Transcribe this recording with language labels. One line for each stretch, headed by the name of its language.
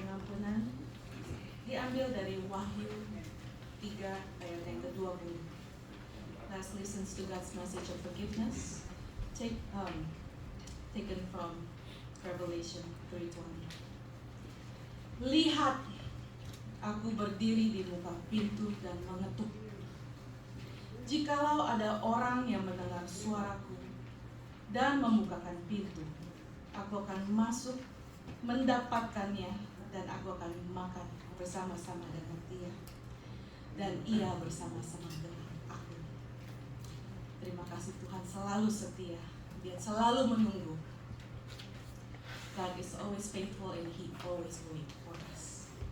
Indonesian: ketuhanan diambil dari Wahyu 3 ayat yang ke-20.
English: Let's listen to God's message of forgiveness, taken from Revelation 3:20.
Indonesian: Lihat, aku berdiri di muka pintu dan mengetuk. Jikalau ada orang yang mendengar suaraku dan membukakan pintu, aku akan masuk, mendapatkannya, dan aku akan makan bersama-sama dengan dia, dan ia bersama-sama dengan aku. Terima kasih, Tuhan selalu setia, Dia selalu menunggu.
English: God is always faithful and He always wait for us.